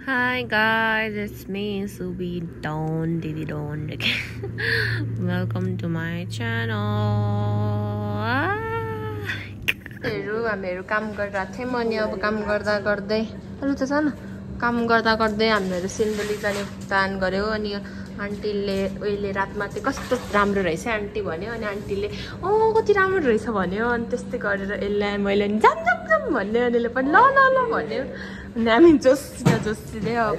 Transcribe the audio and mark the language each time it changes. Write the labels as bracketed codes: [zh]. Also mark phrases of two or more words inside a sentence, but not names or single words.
[en] Hi guys, it's me Subi Don Didi Don again. Welcome to my channel. [ne] हामीहरू काम गरिरहेको थियौँ अनि अब काम गर्दा गर्दै अरु त छ न काम गर्दा गर्दै हामीहरू सिन्धुली जाने प्लान गर्यो अनि आन्टीले उहिले रातमा चाहिँ कस्तो राम्रो रहेछ आन्टी भन्यो अनि आन्टीले कति राम्रो रहेछ भन्यो अनि त्यस्तै गरेर यसलाई मैले जाम जाम जाम भन्ने अनिले पनि ल ल ल भन्यो अनि हामी जोसिँदै अब